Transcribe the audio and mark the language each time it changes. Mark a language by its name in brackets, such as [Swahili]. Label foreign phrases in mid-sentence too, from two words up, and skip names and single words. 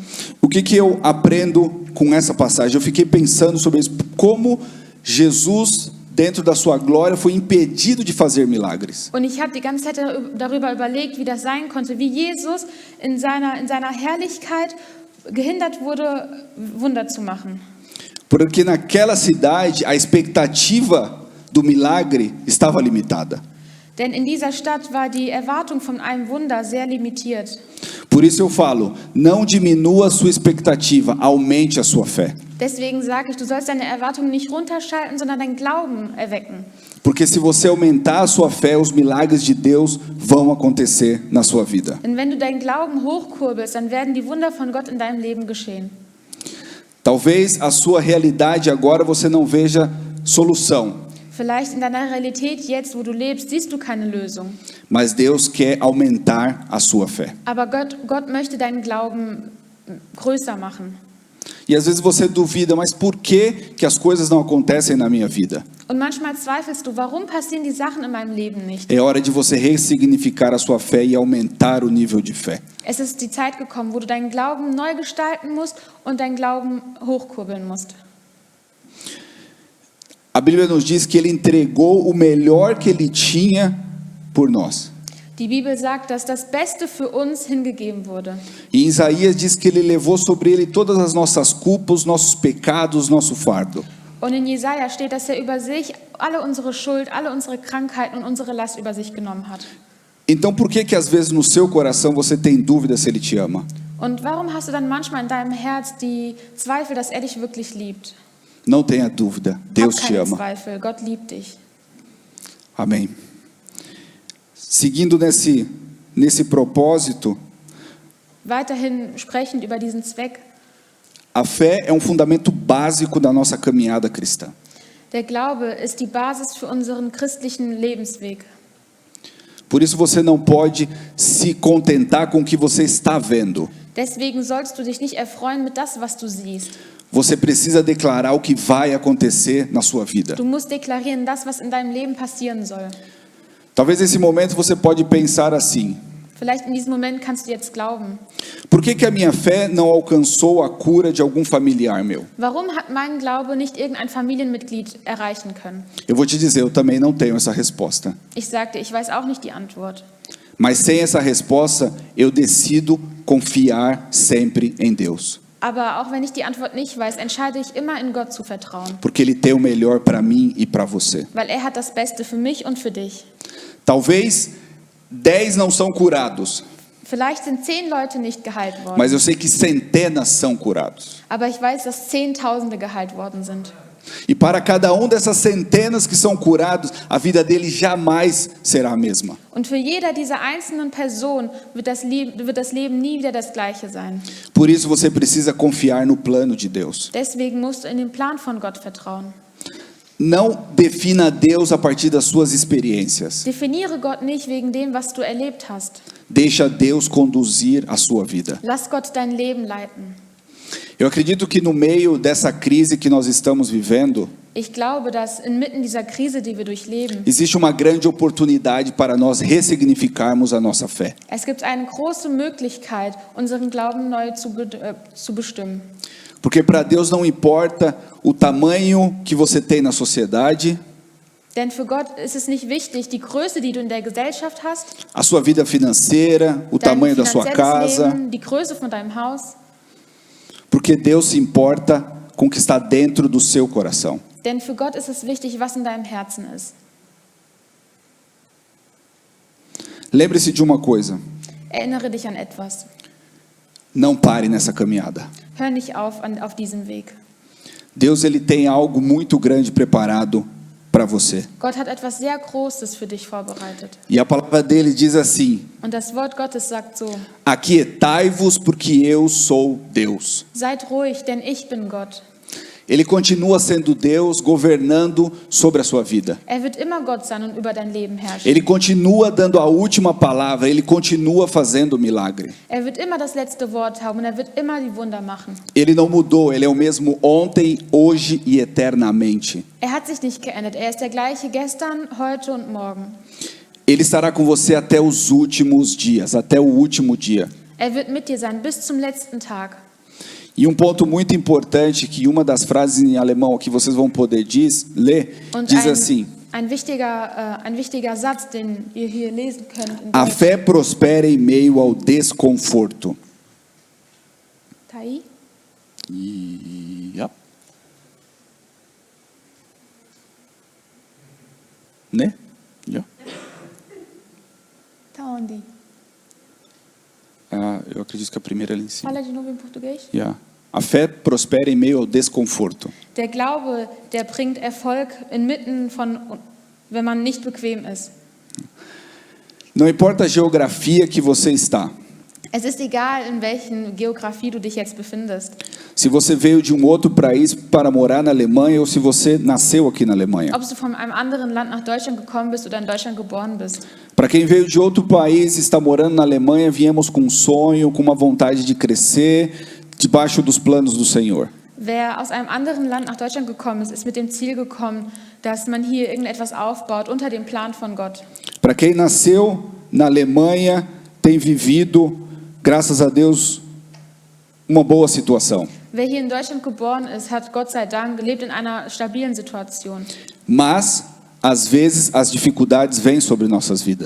[Portuguese] O que eu aprendo com essa passagem? Eu fiquei pensando sobre isso. Como Jesus, dentro da sua glória, foi impedido de fazer milagres. [German] Und ich habe die ganze Zeit darüber überlegt, wie das sein konnte, wie Jesus in seiner Herrlichkeit gehindert wurde, Wunder zu machen. [Portuguese] Porque naquela cidade, a expectativa do milagre estava limitada. [German] Denn in dieser Stadt war die Erwartung von einem Wunder sehr limitiert. [Portuguese] Por isso eu falo, não diminua a sua expectativa, aumente a sua fé. [German] Deswegen sage ich, du sollst deine Erwartungen nicht runterschalten, sondern deinen Glauben erwecken. [Portuguese] Porque se você aumentar a sua fé, os milagres de Deus vão acontecer na sua vida. [German] Denn wenn du deinen Glauben hochkurbelst, dann werden die Wunder von Gott in deinem Leben geschehen. [Portuguese] Talvez a sua realidade agora você não veja solução, [German] Vielleicht in deiner Realität jetzt, wo du lebst, siehst du keine Lösung. [Portuguese] mas Deus quer aumentar a sua fé. [German] Aber Gott möchte deinen Glauben größer machen. [Portuguese] E às vezes você duvida, mas por que as coisas não acontecem na minha vida? [German] Und manchmal zweifelst du, warum passieren die Sachen in meinem Leben nicht? [Portuguese] É hora de você ressignificar a sua fé e aumentar o nível de fé. [German] Es ist die Zeit gekommen, wo du deinen Glauben neu gestalten musst und deinen Glauben hochkurbeln musst. [Portuguese] A Bíblia nos diz que ele entregou o melhor que ele tinha por nós. [German] Die Bibel sagt, dass das Beste für uns hingegeben wurde. [Portuguese] E Isaías diz que ele levou sobre ele todas as nossas culpas, nossos pecados, nosso fardo. [German] Und in Jesaja steht, dass er über sich alle unsere Schuld, alle unsere Krankheiten und unsere Last über sich genommen hat. [Portuguese] Então por que às vezes no seu coração você tem dúvida se ele te ama? [German] Und warum hast du dann manchmal in deinem Herz die Zweifel, dass er dich wirklich liebt? [Portuguese] Não tenha dúvida, Deus [German] Hab [Portuguese] te [German] keine [Portuguese] ama. [German] Zweifel, Gott liebt dich. [Portuguese] Amém. Seguindo nesse propósito, [German] Weiterhin sprechend über diesen Zweck. [Portuguese] a fé é um fundamento básico da nossa caminhada cristã. [German] Der Glaube ist die Basis für unseren christlichen Lebensweg. [Portuguese] Por isso você não pode se contentar com o que você está vendo. [German] Deswegen sollst du dich nicht erfreuen mit das, was du siehst. [Portuguese] Você precisa declarar o que vai acontecer na sua vida. [German] Du musst deklarieren das, was in deinem Leben passieren soll. [Portuguese] Talvez nesse momento você pode pensar assim: [German] Vielleicht in diesem Moment kannst du jetzt glauben. [Portuguese] por que a minha fé não alcançou a cura de algum familiar meu? [German] Warum hat mein Glaube nicht irgendein Familienmitglied erreichen können? [Portuguese] Eu vou te dizer, eu também não tenho essa resposta. [German] Ich sagte, ich weiß auch nicht die Antwort. [Portuguese] Mas sem essa resposta, eu decido confiar sempre em Deus. [German] Aber auch wenn ich die Antwort nicht weiß, entscheide ich immer in Gott zu vertrauen. [Portuguese] Porque Ele tem o melhor para mim e para você. [German] Weil er hat das Beste für mich und für dich. [Portuguese] Talvez 10 não são curados, [German] Vielleicht sind 10 Leute nicht geheilt worden. [Portuguese] mas eu sei que centenas são curados. [German] Aber ich weiß, dass Zehntausende geheilt worden sind. [Portuguese] E para cada dessas centenas que são curados, a vida dele jamais será a mesma. [German] Und für jeder dieser einzelnen Personen wird das Leben nie wieder das gleiche sein. [Portuguese] Por isso você precisa confiar no plano de Deus. [German] Deswegen musst du in den Plan von Gott vertrauen. [Portuguese] Não defina Deus a partir das suas experiências. [German] Definiere Gott nicht wegen dem, was du erlebt hast. [Portuguese] Deixa Deus conduzir a sua vida. [German] Lass Gott dein Leben leiten. [Portuguese] Eu acredito que no meio dessa crise que nós estamos vivendo, [German] Ich glaube, dass inmitten dieser Krise, die wir durchleben, [Portuguese] existe uma grande oportunidade para nós ressignificarmos a nossa fé. [German] es gibt eine große Möglichkeit, unseren Glauben neu zu bestimmen. [Portuguese] Porque para Deus não importa o tamanho que você tem na sociedade, [German] Denn für Gott ist es nicht wichtig, die Größe, die du in der Gesellschaft hast, [Portuguese] a sua vida financeira, o [German] dein [Portuguese] tamanho da sua [German] finanzielles [Portuguese] casa, [German] Leben, die Größe von deinem Haus. [Portuguese] porque Deus se importa com o que está dentro do seu coração. [German] Denn für Gott ist es wichtig, was in deinem Herzen ist. [Portuguese] Lembre-se de uma coisa: [German] Erinnere dich an etwas. [Portuguese] não pare nessa caminhada. [German] Hör nicht auf diesem Weg. [Portuguese] Deus, ele tem algo muito grande preparado para você. [German] Gott hat etwas sehr Großes für dich vorbereitet. [Portuguese] E a palavra dele diz assim: [German] Und das Wort Gottes sagt so: [Portuguese] aquietai-vos, porque eu sou Deus. [German] Seid ruhig, denn ich bin Gott. [Portuguese] Ele continua sendo Deus, governando sobre a sua vida. [German] Er wird immer Gott sein und über dein Leben herrschen. [Portuguese] Ele continua dando a última palavra, ele continua fazendo milagre. [German] Er wird immer das letzte Wort haben und er wird immer die Wunder machen. [Portuguese] Ele não mudou, ele é o mesmo ontem, hoje e eternamente. [German] Er hat sich nicht geändert. Er ist der gleiche gestern, heute und morgen. [Portuguese] Ele estará com você até os últimos dias, até o último dia. [German] Er wird mit dir sein bis zum letzten Tag. [Portuguese] E um ponto muito importante, que uma das frases em alemão que vocês vão poder ler, [German] Und [Portuguese] diz assim: [German] ein wichtiger Satz, den ihr hier lesen könnt. In [Portuguese] a [German] Deutsch. [Portuguese] fé prospera em meio ao desconforto. Tá aí? [German] Ja. Né? Ja. [Portuguese] Tá onde? Ah, eu acredito que a primeira ali em cima. Fala de novo em português. [German] Ja. [Portuguese] A fé prospera em meio ao desconforto. [German] Der Glaube, der bringt Erfolg inmitten von, wenn man nicht bequem ist. [Portuguese] Não importa a geografia que você está. [German] Es ist egal, in welchen Geografie du dich jetzt befindest. [Portuguese] Se você veio de um outro país para morar na Alemanha ou se você nasceu aqui na Alemanha. [German] Ob du von einem anderen Land nach Deutschland gekommen bist oder in Deutschland geboren bist. [Portuguese] Para quem veio de outro país e está morando na Alemanha, viemos com um sonho, com uma vontade de crescer, debaixo dos planos do Senhor. [German] Wer aus einem anderen Land nach Deutschland gekommen ist, ist mit dem Ziel gekommen, dass man hier irgendetwas aufbaut unter dem Plan von Gott. [Portuguese] Para quem nasceu na Alemanha, tem vivido, graças a Deus, uma boa situação. [German] Wer hier in Deutschland geboren ist, hat Gott sei Dank lebt in einer stabilen Situation. [Portuguese] Mas, às vezes, as dificuldades vêm sobre nossas vidas.